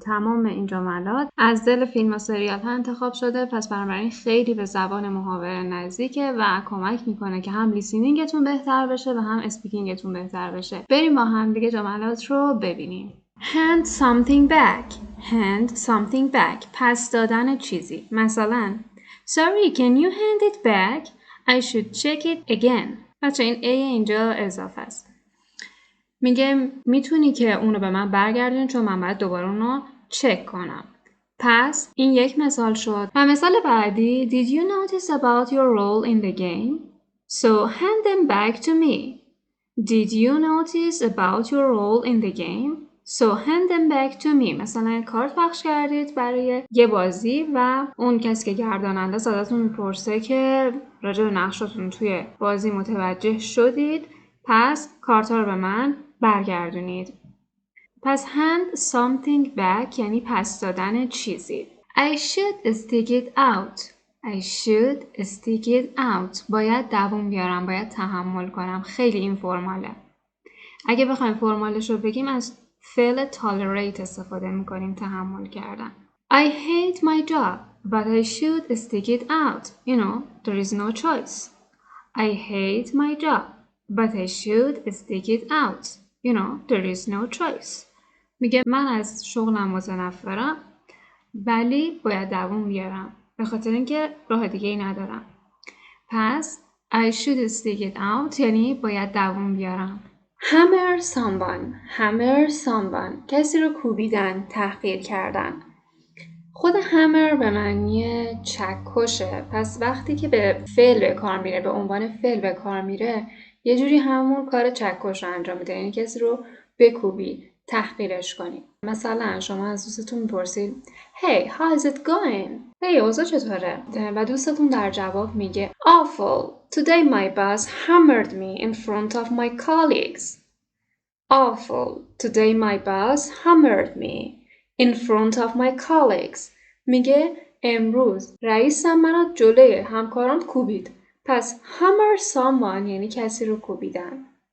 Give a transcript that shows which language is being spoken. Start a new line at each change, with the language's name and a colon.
Persian: تمام این جملات از دل فیلم و سریال ها انتخاب شده، پس بنابراین خیلی به زبان محاوره نزدیکه و کمک میکنه که هم لیسنینگتون بهتر بشه و هم اسپیکینگتون بهتر بشه. بریم با هم دیگه جملات رو ببینیم.
English: Hand something back. Hand something back.
Persian: پس دادن چیزی.
English: مثلا Sorry, can you hand it back? I should check it again.
Persian: بچه این A اینجا اضافه است. میگه میتونی که اونو به من برگردونی چون من باید دوباره اونو چک کنم. پس این یک مثال شد. و مثال بعدی
English: Did you notice about your role in the game? So hand them back to me. Did you notice about your role in the game? So hand them back to me.
Persian: مثلا کارت پخش کردید برای یه بازی و اون کسی که گرداننده ازتون میپرسه که راجع به نقشتون توی بازی متوجه شدید، پس کارت رو به من برگردونید. پس
English: hand something back
Persian: یعنی پس دادن چیزی.
English: I should stick it out. I should stick it out.
Persian: باید دووم بیارم، باید تحمل کنم. خیلی این فرماله. اگه بخوایم فرمالش رو بگیم از فعل tolerate استفاده میکنیم، تحمل کردن.
English: I hate my job, but I should stick it out. You know, there is no choice. I hate my job, but I should stick it out. You know, there is no choice.
Persian: میگه من از شغلم متنفرم ولی باید دووم بیارم به خاطر اینکه راه دیگه ای ندارم. پس
English: I should stick it out
Persian: یعنی باید دووم بیارم.
English: Hammer someone
Persian: کسی رو کوبیدن، تحقیر کردن. خود hammer به معنی چکشه، پس وقتی که به فعل به کار میره، به عنوان فعل به کار میره، یه جوری همون کار چکش رو انجام میده، یعنی کسی رو بکوبی، تحقیرش کنی. مثلا شما از دوستتون میپرسید
English: Hey, how is it going?
Persian: Hey, اوضاع چطوره؟ و دوستتون در جواب میگه
English: Awful. Today my boss hammered me in front of my colleagues. Awful. Today my boss hammered me in front of my colleagues.
Persian: میگه امروز رئیسم منو جلوی همکاران کوبید. پس
English: hammer someone
Persian: یعنی کسی رو کوبیدن.